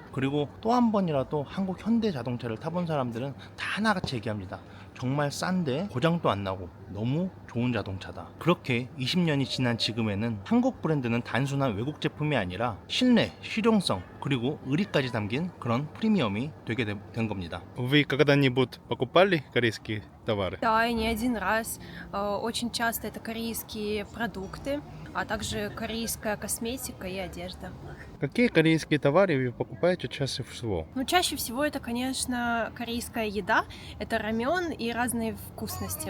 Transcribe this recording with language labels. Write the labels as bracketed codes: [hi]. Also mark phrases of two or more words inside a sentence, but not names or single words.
[ko] 그리고 또 한 번이라도 한국 현대 자동차를 타본 사람들은 다 하나같이 얘기합니다. 정말 싼데 고장도 안 나고 너무 좋은 자동차다. 그렇게 20년이 지난 지금에는 한국 브랜드는 단순한 외국 제품이 아니라 신뢰, 실용성 그리고 의리까지 담긴 그런 프리미엄이 되게 된 겁니다. [ru] Вы когда-нибудь покупали корейские товары? Да, и не один раз. Очень часто это корейские продукты, а также корейская косметика и одежда. Какие корейские товары вы покупаете чаще всего? Ну, чаще всего это, конечно, корейская еда, это рамен и разные вкусности.